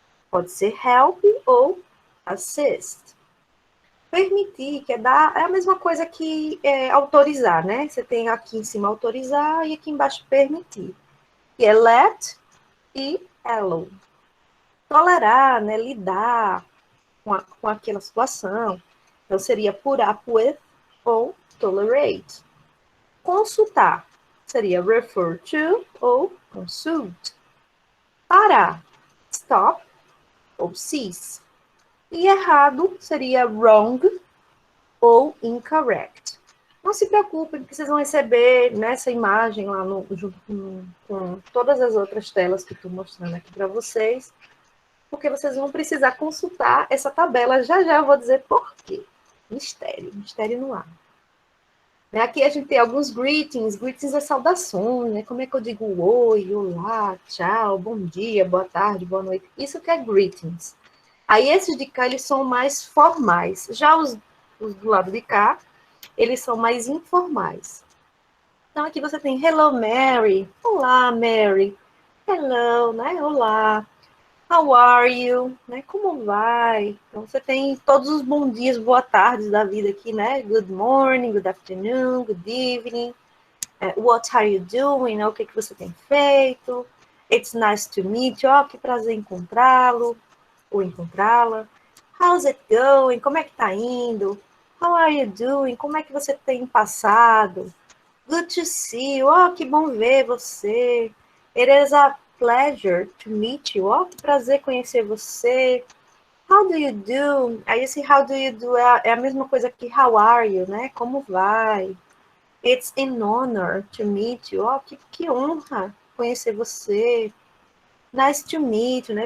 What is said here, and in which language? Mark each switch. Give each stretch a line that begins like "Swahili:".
Portuguese: Pode ser help ou assist. Permitir, que é dar, é a mesma coisa que autorizar, né? Você tem aqui em cima autorizar e aqui embaixo permitir. Que é let e allow. Tolerar, né? Lidar com aquela situação. Então, seria put up with ou tolerate. Consultar seria refer to ou consult. Parar, stop ou cease. E errado seria wrong ou incorrect. Não se preocupem, porque vocês vão receber nessa imagem lá junto com todas as outras telas que estou mostrando aqui para vocês, porque vocês vão precisar consultar essa tabela. Já já eu vou dizer por quê. Mistério no ar. Aqui a gente tem alguns greetings. Greetings é saudações, né? Como é que eu digo oi, olá, tchau, bom dia, boa tarde, boa noite. Isso que é greetings. Aí esses de cá, eles são mais formais. Já os do lado de cá, eles são mais informais.
English: Então aqui você tem hello, Mary.
Portuguese: Olá, Mary. Hello, né? Olá.
English: How are you?
Portuguese: Né? Como vai? Então você tem todos os bons dias, boa tardes da vida aqui, né?
English: Good morning, good afternoon, good evening. What are you doing?
Portuguese: O que você tem feito?
English: It's nice to meet you.
Portuguese: Que prazer encontrá-lo ou encontrá-la.
English: How's it going?
Portuguese: Como é que tá indo?
English: How are you doing?
Portuguese: Como é que você tem passado?
English: Good to see you.
Portuguese: Que bom ver você.
English: It is a pleasure to meet you.
Portuguese: Que prazer conhecer você.
English: How do you do?
Portuguese: Aí esse how do you do é a mesma coisa que how are you, né? Como vai?
English: It's an honor to meet you.
Portuguese: Que honra conhecer você.
English: Nice to meet you,
Portuguese: né?